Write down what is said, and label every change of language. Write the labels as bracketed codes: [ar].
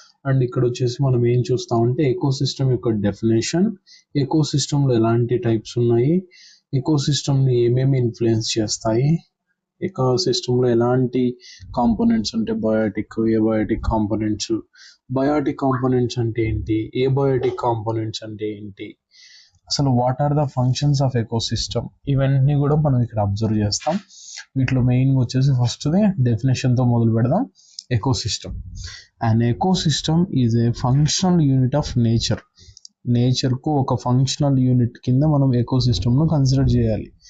[te] And ఇక్కడ వచ్చేసి మనం ఏం చూస్తామంటే ఎకోసిస్టమ్ యొక్క డెఫినేషన్, ఎకోసిస్టంలో ఎలాంటి టైప్స్ ఉన్నాయి, ఎకోసిస్టమ్ని ఏమేమి ఇన్ఫ్లుయెన్స్ చేస్తాయి, ఎకోసిస్టంలో ఎలాంటి కాంపోనెంట్స్ అంటే Biotique, abiotic components, biotic components అంటే ఏంటి, ఏబయోటిక్ కాంపోనెంట్స్ అంటే ఏంటి, అసలు [en] what are the functions of ecosystem, [te] ఇవన్నీ కూడా మనం ఇక్కడ అబ్జర్వ్ చేస్తాం. వీటిలో మెయిన్గా వచ్చేసి ఫస్ట్ది డెఫినేషన్తో మొదలు పెడదాం. [en] ecosystem. An ecosystem is a functional unit of nature. [te] నేచర్కు ఒక ఫంక్షనల్ యూనిట్ కింద మనం ఎకోసిస్టమ్ను కన్సిడర్ చేయాలి.